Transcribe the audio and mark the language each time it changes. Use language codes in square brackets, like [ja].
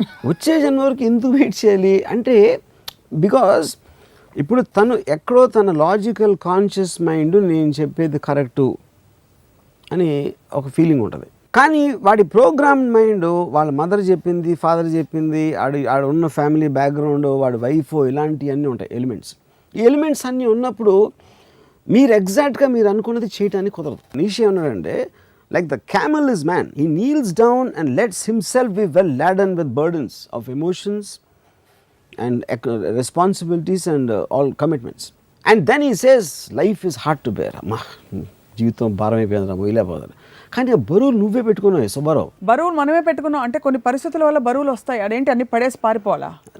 [te] వచ్చే జన్మ వరకు ఎందుకు వెయిట్ చేయాలి అంటే, బికాస్ ఇప్పుడు తను ఎక్కడో తన లాజికల్ కాన్షియస్ మైండ్ నేను చెప్పేది కరెక్టు అని ఒక ఫీలింగ్ ఉంటుంది. కానీ వాడి ప్రోగ్రామ్ మైండ్ వాళ్ళ మదర్ చెప్పింది, ఫాదర్ చెప్పింది, ఆడ ఉన్న ఫ్యామిలీ బ్యాక్గ్రౌండ్, వాడి వైఫ్, ఇలాంటివన్నీ ఉంటాయి ఎలిమెంట్స్. ఈ ఎలిమెంట్స్ అన్నీ ఉన్నప్పుడు మీరు ఎగ్జాక్ట్గా మీరు అనుకున్నది చేయటానికి కుదరదు. నీషే ఉన్నాడంటే [en] like the camel is man, he kneels down and lets himself be well laden with burdens of emotions and responsibilities and all commitments, and then he says life is hard to bear. [te] జీవితం భారం అయిపోయిందిరా మొయ్యలేకపోతారు. కానీ ఆ బరువులు నువ్వే పెట్టుకున్నావు సుబ్బారావు. బరువులు మనమే పెట్టుకున్నాం అంటే కొన్ని పరిస్థితుల వల్ల బరువులు వస్తాయి, అదేంటి అన్ని పడేసి పారిపోవాలా?